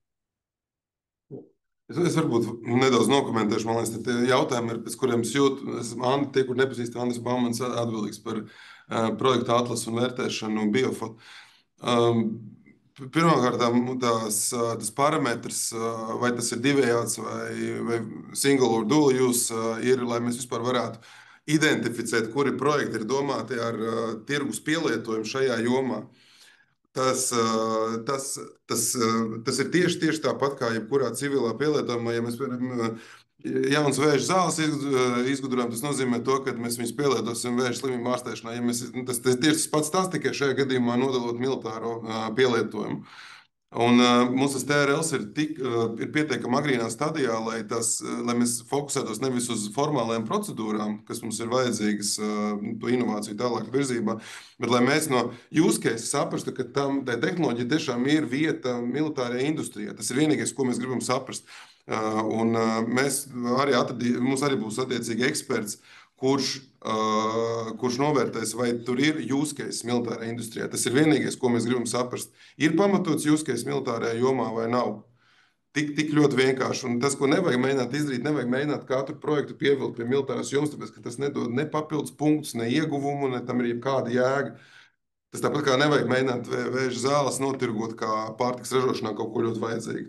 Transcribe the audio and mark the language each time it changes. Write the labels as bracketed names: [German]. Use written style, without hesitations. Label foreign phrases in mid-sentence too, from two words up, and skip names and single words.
[Latvian] Es varbūt nedaudz nokomentēšu, man liekas, tie jautājumi ir, pēc kuriem es jūtu, tie, kur nepazīst, Andris Baumans atbildīgs par projektu atlasu un vērtēšanu un biofot. Pirmkārt, tas parametrs, vai tas ir divējāds vai [English] single or dual use, [Latvian] ir, lai mēs vispār varētu identificēt, kuri projekti ir domāti ar tirgus pielietojumu šajā jomā. Tas ir tieši tāpat kā jebkurā civilā pielietojumā. Ja mēs, piemēram, jauns vēža zāles izgudrojam, tas nozīmē to, ka mēs viņus pielietosim vēža slimību ārstēšanā. Ja tas tieši tas pats tas, tikai šajā gadījumā nodalot militāro pielietojumu. Un mums tas TRLs ir pietiekami agrīnā stadijā, lai mēs fokusētos nevis uz formālajām procedūrām, kas mums ir vajadzīgas to inovāciju tālāk virzībā, bet lai mēs no [English] use case [Latvian] saprastu, ka tai tehnoloģija tiešām ir vieta militārajā industrijā. Tas ir vienīgais, ko mēs gribam saprast. Un mums arī būs attiecīgi eksperts, kurš novērtēs, vai tur ir [English] use case [Latvian] militārajā industrijā. Tas ir vienīgais, ko mēs gribam saprast. Ir pamatots [English] use case [Latvian] militārajā jomā vai nav? Tik ļoti vienkārši. Un tas, ko nevajag mēģināt izdarīt, nevajag mēģināt katru projektu pievilkt pie militārās jomas, tāpēc, ka tas nedod ne papildus punktus, ne ieguvumu, ne tam ir jebkāda jēga. Tas tāpat kā nevajag mēģināt vēža zāles notirgot kā pārtiks ražošanā kaut ko ļoti vajadzīgu.